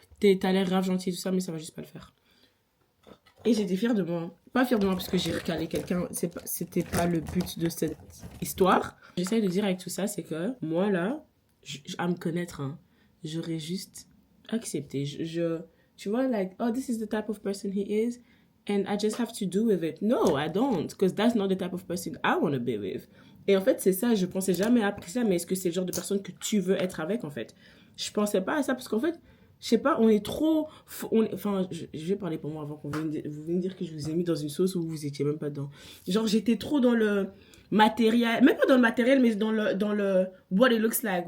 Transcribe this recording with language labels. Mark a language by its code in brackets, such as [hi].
[fr] T'as l'air grave gentil et tout ça, mais ça va juste pas le faire. Et j'étais fière de moi. Pas fière de moi parce que j'ai recalé quelqu'un. C'était pas le but de cette histoire. J'essaye de dire avec tout ça, c'est que moi, là, à me connaître, hein, j'aurais juste accepté. Tu vois, [en] like, oh, this is the type of person he is. And I just have to do with it. No, I don't. Because that's not the type of person I want to be with. [fr] Et en fait, c'est ça, je pensais jamais après ça, mais est-ce que c'est le genre de personne que tu veux être avec, en fait? Je pensais pas à ça parce qu'en fait, je sais pas, on est trop. Enfin, je vais parler pour moi avant qu'on vienne, vous venez dire que je vous ai mis dans une sauce où vous étiez même pas dedans. Genre, j'étais trop dans le matériel, même pas dans le matériel, mais dans le [en] what it looks like.